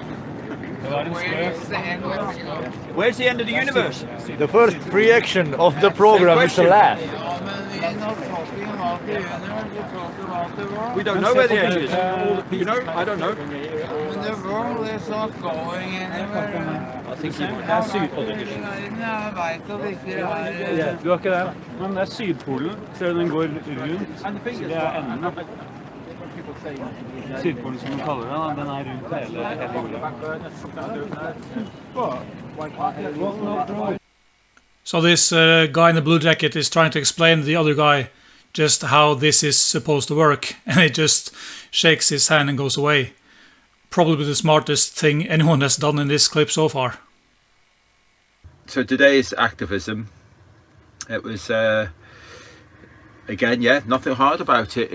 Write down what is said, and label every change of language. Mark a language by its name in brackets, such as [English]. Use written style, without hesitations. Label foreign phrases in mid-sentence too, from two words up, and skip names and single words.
[English] Where's the end of the universe? The first reaction of the program is a laugh. We don't know where the edge is. You know, I don't know. The world is not going anywhere. I think [Norwegian] det er Sydpolen. Jeg vet at ikke det er... Ja, du har ikke det. Men det er Sydpolen, så den går rundt. Det er enden. Sydpolen som man kaller det, den er rundt hele jorda. [English] So this guy in the blue jacket is trying to explain to the other guy just how this is supposed to work, and he just shakes his hand and goes away. Probably the smartest thing anyone has done in this clip so far. So today's activism, it was again, yeah, nothing hard about it.